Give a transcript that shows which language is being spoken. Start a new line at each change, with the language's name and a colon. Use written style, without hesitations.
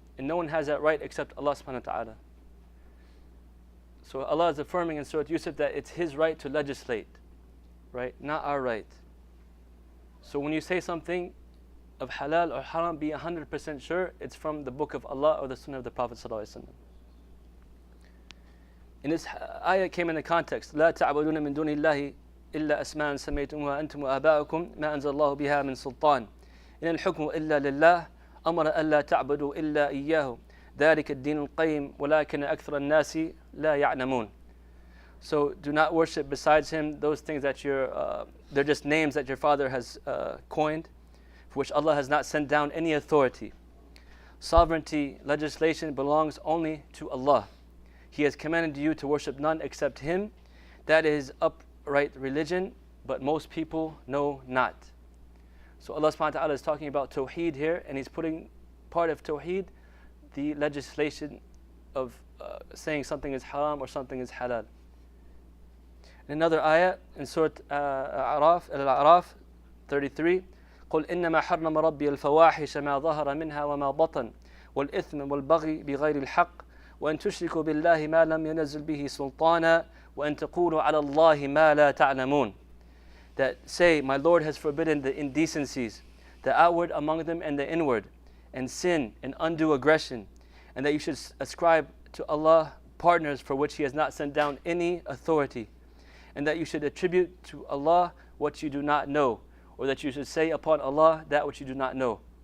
English: And no one has that right except Allah subhanahu wa ta'ala. So Allah is affirming in Surah Yusuf that it's His right to legislate, right? Not our right. So when you say something of halal or haram, be 100% sure it's from the book of Allah or the sunnah of the Prophet ﷺ. And this ayah came in the context,
Arabic: لا تعبدون من دون الله إلا أسماء سميتموها أنتم وآباؤكم ما أنزل الله بها من سلطان إن الحكم إلا لله أمر ألا تعبدوا إلا إياه ذلك الدين القيم ولكن أكثر الناس لا يعلمون.
English: So do not worship besides Him those things that they're just names that your father has coined, for which Allah has not sent down any authority. Sovereignty, legislation belongs only to Allah. He has commanded you to worship none except Him. That is upright religion, but most people know not. So Allah subhanahu wa ta'ala is talking about Tawheed here, and He's putting part of Tawheed, the legislation of saying something is haram or something is halal. In another ayah in Surah Al-A'raf 33,
Arabic: قُلْ إِنَّمَا حَرَّمَ رَبِّي الْفَوَاحِشَ مَا ظَهَرَ مِنْهَا وَمَا بَطَنَ وَالْإِثْمَ وَالْبَغْيِ بِغَيْرِ الْحَقِّ وَأَن تُشْرِكُوا بِاللَّهِ مَا لَمْ يَنَزِّلْ بِهِ سُلْطَانًا وَأَن تَقُولُوا عَلَى اللَّهِ مَا لَا تَعْلَمُونَ.
English: That say, my Lord has forbidden the indecencies, the outward among them and the inward, and sin and undue aggression, and that you should ascribe to Allah partners for which He has not sent down any authority, and that you should attribute to Allah what you do not know, or that you should say upon Allah that which you do not know.